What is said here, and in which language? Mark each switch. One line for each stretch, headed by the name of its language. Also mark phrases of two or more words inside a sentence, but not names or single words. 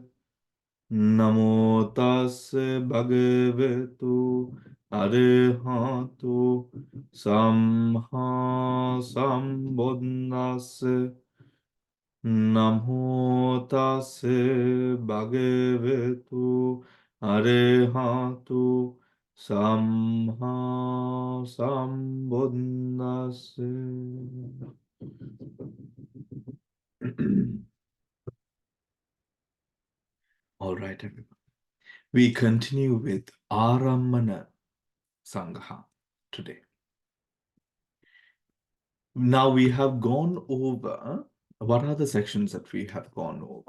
Pali: Namo tassa bhagavato arahato samma sambuddhassa. Namo tassa bhagavato arahato samma sambuddhassa.
English: All right, everyone. We continue with Arammana Sangaha today. Now we have gone over, what are the sections that we have gone over?